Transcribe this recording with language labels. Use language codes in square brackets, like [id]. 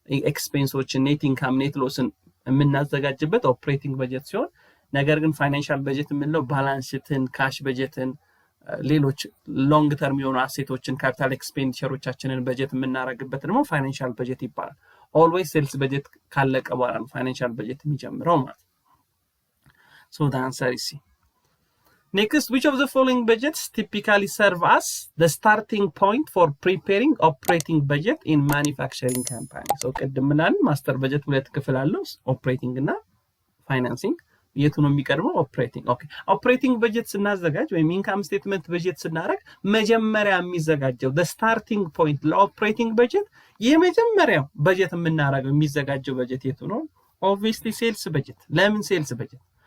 [am] ኤክስፔንሶችን ኔት ኢንካም ኔት ሎስን የምናዘጋጅበት ኦፕሬቲንግ በጀት ሲሆን ነገር ግን ፋይናንሻል በጀት የምንለው ባላንስ ሺትን ካሽ በጀትን ሌሎች ሎንግ ተርም የሆኑ አሴቶችን ካፒታል ኤክስፔንዲቸሮቻችንን በጀት የምናረግበት ደግሞ ፋይናንሻል በጀት ይባላል ኦልዌይስ ሴልስ በጀት ካለቀ በኋላ ነው ፋይናንሻል በጀት የሚጀምረው ማለት [en] So the answer is C. Next, which of the following budgets typically serve as the starting point for preparing operating budget in manufacturing company? [am] So, kedemlan [en] master budget [am] ሁለት ክፍል አለው operating እና financing የቱ ነው የሚቀርበው operating okay [en] operating budget [am] ስናዘጋጅ ወይ [en] income statement budget [am] ስናረግ መጀመሪያ የሚዘጋጀው [en] the starting point [am] ለoperating budget የመጀመሪያው budget የምናረገው የሚዘጋጀው budget የቱ ነው [en] obviously sales budget [am] ለምን sales budget